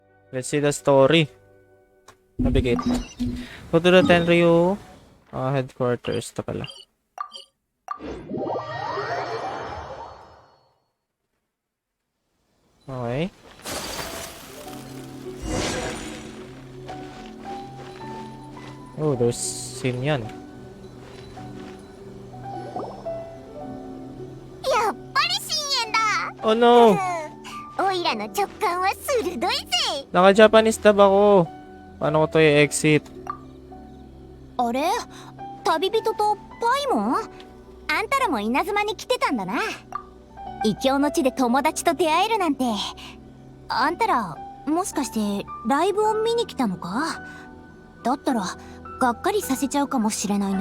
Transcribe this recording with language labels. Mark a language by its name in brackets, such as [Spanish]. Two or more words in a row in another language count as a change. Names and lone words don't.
[English] Let's see the story. Navigate. Go to the Tenryu headquarters. [Filipino] Ito pala. [English] Okay. Oh, there's Xinyan. [Japanese] やっぱり深淵だ。 [English] Oh no! [Japanese] オイラの直感は鋭いぜ。 [Filipino] Naka-Japanese dub ako. Paano ko to i-exit? [Japanese] あれ、旅人とパイモン？あんたらも稲妻に来てたんだな。異教の地で友達と出会えるなんて。あんたらもしかしてライブを見に来たのか？だったらがっかりさせちゃうかもしれないな。